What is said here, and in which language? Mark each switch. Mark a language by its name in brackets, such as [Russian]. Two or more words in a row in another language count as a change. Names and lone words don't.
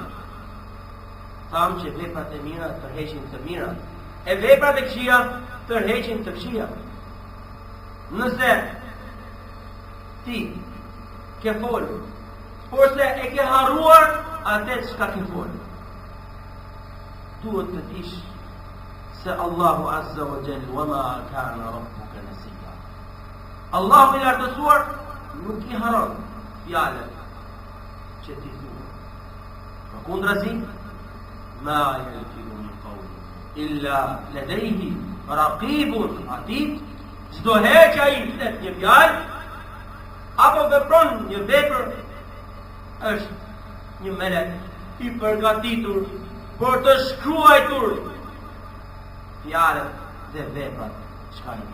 [Albanian] Thamë që veprat e mira tërheqin të mira, e veprat e këqija tërheqin të këqija. Nëse ti ke folur, por se e ke harruar atë çka ke folur, duhet të dish se Allahu [Arabic] عز وجل وما كان ربك نسيا. [Albanian] Allahu i lartësuar nuk i haron fjalën që ti thua. Përkundrazi, [Arabic] ما يلفظ من قول إلا لديه رقيب عتيد. [Albanian] Çdo herë që ai flet një fjalë apo vepron një vepër, është një melek i përgatitur për të shkruajtur fjalët dhe veprat çka i.